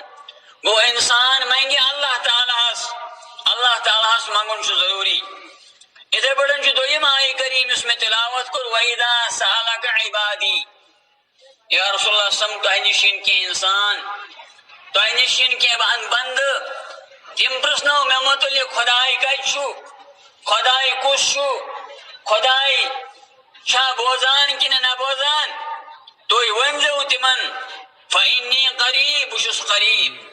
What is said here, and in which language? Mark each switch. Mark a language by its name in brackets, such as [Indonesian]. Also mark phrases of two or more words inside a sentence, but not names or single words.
[Kashmiri] گو انسان منگے اللہ تعالیٰ، اللہ تعالیٰ منگن چھ ضروری. اتھے پٲٹھۍ چھُ دوٚیِم آیہِ کریم یُس مےٚ تلاوت کوٚر [Arabic] وَإِذَا سَأَلَكَ عِبَادِي. یا رسول اللہ صلی اللہ علیہ وسلم [Kashmiri] تۄہہِ نِش یِن کینٛہہ اِنسان، تۄہہِ نِش یِن کینٛہہ بندٕ، تِم پرٛژھنو مےٚ متعلق خۄداے کتہِ چھُ، خۄداے کُس چھُ، خۄداے چھا بوزان کِنہٕ نہ بوزان. تُہۍ ؤنۍزیو تِمن [Arabic] فَإِنِّي قریٖب، [Kashmiri] بہٕ چھُس قریٖب.